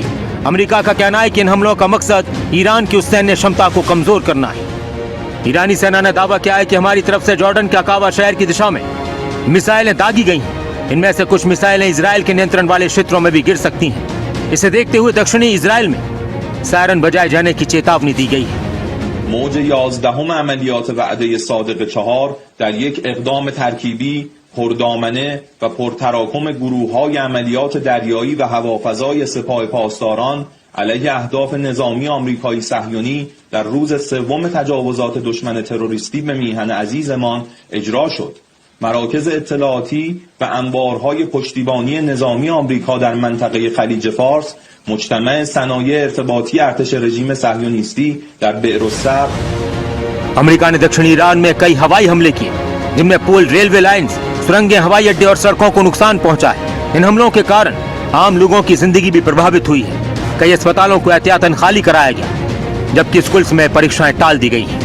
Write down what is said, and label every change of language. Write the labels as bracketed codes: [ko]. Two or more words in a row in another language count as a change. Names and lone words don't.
[hi] अमेरिका का कहना है कि इन हमलों का मकसद ईरान की उस सैन्य क्षमता को कमजोर करना है। ईरानी सेना ने दावा किया है कि हमारी तरफ से जॉर्डन के अकाबा शहर की दिशा में मिसाइलें दागी गई हैं। इनमें से कुछ मिसाइलें इजराइल के नियंत्रण वाले क्षेत्रों में भी गिर सकती हैं। इसे देखते हुए दक्षिणी इजराइल में सायरन बजाए जाने की चेतावनी दी गई है। [fa] موج 11 عملیات وعده صادق 4 در یک اقدام ترکیبی پردامنه و پرتراکم گروه‌های عملیات دریایی و هوافضای سپاه پاسداران علیه اهداف نظامی آمریکایی صهیونی در روز 3 تجاوزات دشمن تروریستی به میهن عزیزمان اجرا شد. مراکز اطلاعاتی و انبارهای پشتیبانی نظامی آمریکا در منطقه خلیج فارس مجتمع صنایع ارتباطی ارتش رژیم صهیونیستی در بئر الصبر। [hi] अमेरिका ने दक्षिणी ईरान में कई हवाई हमले किए जिनमें पुल, रेलवे लाइंस, सुरंगें, हवाई अड्डे और सड़कों को नुकसान पहुंचा है। इन हमलों के कारण आम लोगों की जिंदगी भी प्रभावित हुई है। कई अस्पतालों को एहतियातन खाली कराया गया, जबकि स्कूल्स में परीक्षाएं टाल दी गई हैं।